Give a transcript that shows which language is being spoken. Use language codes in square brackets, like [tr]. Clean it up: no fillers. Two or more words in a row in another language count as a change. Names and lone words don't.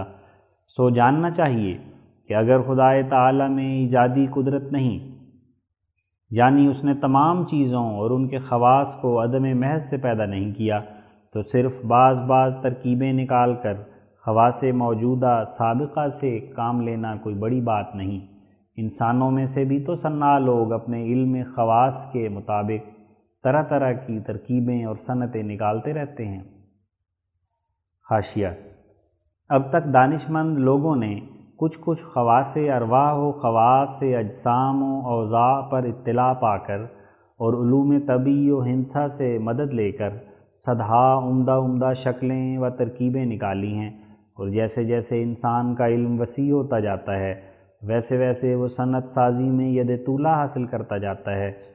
[ur] سو جاننا چاہیے کہ اگر خدائے تعالیٰ میں ایجادی قدرت نہیں، یعنی اس نے تمام چیزوں اور ان کے خواص کو عدم محض سے پیدا نہیں کیا، تو صرف بعض ترکیبیں نکال کر خواص موجودہ سابقہ سے کام لینا کوئی بڑی بات نہیں۔ انسانوں میں سے بھی تو صناع لوگ اپنے علم خواص کے مطابق طرح طرح کی ترکیبیں اور صنعتیں نکالتے رہتے ہیں۔ حاشیہ: اب تک دانشمند لوگوں نے کچھ خواص ارواح و خواص اجسام و اوضاع پر اطلاع پا کر اور علوم طبی و ہندسہ سے مدد لے کر صدہا عمدہ شکلیں و ترکیبیں نکالی ہیں، اور جیسے جیسے انسان کا علم وسیع ہوتا جاتا ہے ویسے ویسے وہ صنعت سازی میں ید طولہ حاصل کرتا جاتا ہے۔